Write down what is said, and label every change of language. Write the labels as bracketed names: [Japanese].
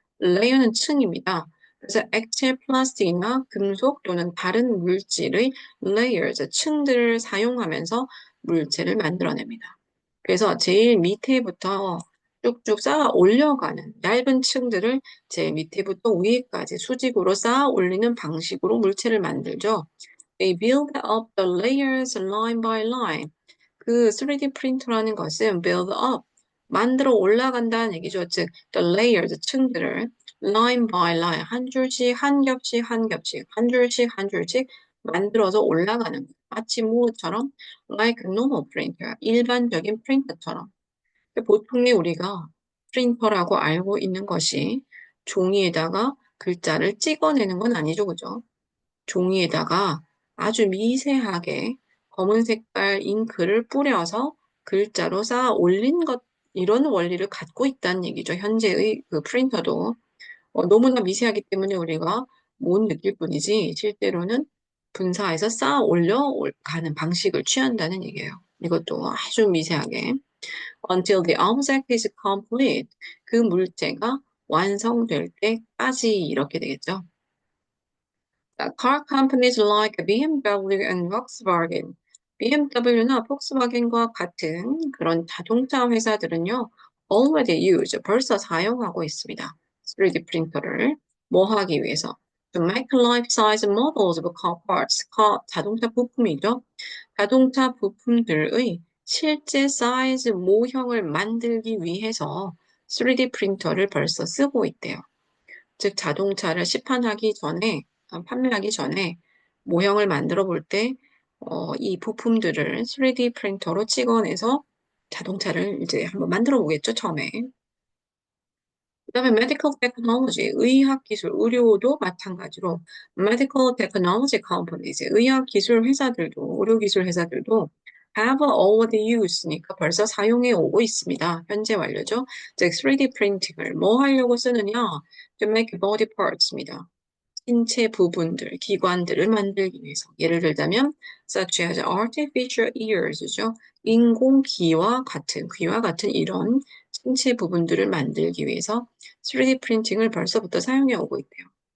[Korean] 레이어는 층입니다. 그래서 액체 플라스틱이나 금속 또는 다른 물질의 layers, 층들을 사용하면서 물체를 만들어냅니다. 그래서 제일 밑에부터 쭉쭉 쌓아 올려가는 얇은 층들을 제일 밑에부터 위에까지 수직으로 쌓아 올리는 방식으로 물체를 만들죠. [English] They build up the layers line by line. [Korean] 그 3D 프린터라는 것은 build up, 만들어 올라간다는 얘기죠. 즉, the layers, 층들을 [English] line by line, [Korean] 한 줄씩, 한 겹씩, 한 겹씩, 한 줄씩, 한 줄씩 만들어서 올라가는 거예요. 마치 뭐처럼 [English] like normal printer, [Korean] 일반적인 프린터처럼. 보통의 우리가 프린터라고 알고 있는 것이 종이에다가 글자를 찍어내는 건 아니죠. 그죠? 종이에다가 아주 미세하게 검은 색깔 잉크를 뿌려서 글자로 쌓아 올린 것, 이런 원리를 갖고 있다는 얘기죠. 현재의 그 프린터도 너무나 미세하기 때문에 우리가 못 느낄 뿐이지 실제로는 분사해서 쌓아 올려 가는 방식을 취한다는 얘기예요. 이것도 아주 미세하게. [English] Until the object is complete. [Korean] 그 물체가 완성될 때까지 이렇게 되겠죠. [English] Car companies like BMW and Volkswagen. [Korean] BMW나 폭스바겐과 같은 그런 자동차 회사들은요, [English] already use, [Korean] 벌써 사용하고 있습니다. 3D 프린터를 뭐 하기 위해서? [English] To make life-size models of car parts. [Korean] 자동차 부품이죠. 자동차 부품들의 실제 사이즈 모형을 만들기 위해서 3D 프린터를 벌써 쓰고 있대요. 즉 자동차를 시판하기 전에, 판매하기 전에 모형을 만들어 볼 때, 이 부품들을 3D 프린터로 찍어내서 자동차를 이제 한번 만들어 보겠죠, 처음에. 그다음에 medical technology, 의학 기술, 의료도 마찬가지로 [English] medical technology companies, [Korean] 의학 기술 회사들도, 의료 기술 회사들도 [English] have already used [Korean] 니까 벌써 사용해 오고 있습니다. 현재 완료죠. 즉 3D 프린팅을 뭐 하려고 쓰느냐? [English] To make body parts입니다. [Korean] 신체 부분들, 기관들을 만들기 위해서. 예를 들자면 [English] such as artificial ears죠. [Korean] 인공 귀와 같은 이런 신체 부분들을 만들기 위해서 3D 프린팅을 벌써부터 사용해 오고 있대요.